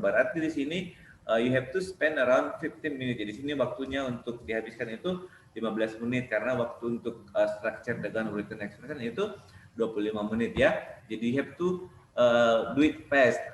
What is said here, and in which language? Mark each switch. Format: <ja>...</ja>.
<id>Berarti di sini</id> <en>you have to spend around 15 minutes.</en> <id>Jadi di sini waktunya untuk dihabiskan itu 15 menit karena waktu untuk structure dengan written expression itu 25 menit ya.</id> <en>Jadi you have to do it fast.</en>